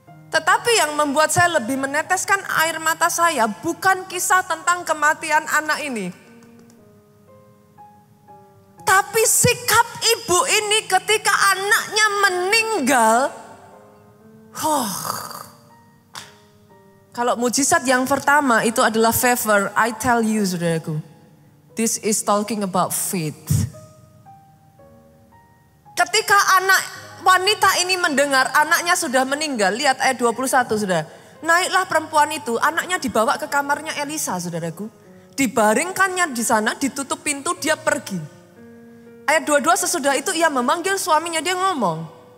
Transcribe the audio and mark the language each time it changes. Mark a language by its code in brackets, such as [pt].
[id] Tetapi yang membuat saya lebih meneteskan air mata saya bukan kisah tentang kematian anak ini. Tapi sikap ibu ini ketika anaknya meninggal. Kalau mujizat yang pertama itu adalah favor, [en] I tell you [id] saudaraku. [en] This is talking about faith. [id] Ketika anak wanita ini mendengar anaknya sudah meninggal, lihat ayat 21 saudara. Naiklah perempuan itu, anaknya dibawa ke kamarnya Elisa saudaraku. Dibaringkannya di sana, ditutup pintu, dia pergi. Ayat 22 sesudah itu ia memanggil suaminya, dia ngomong.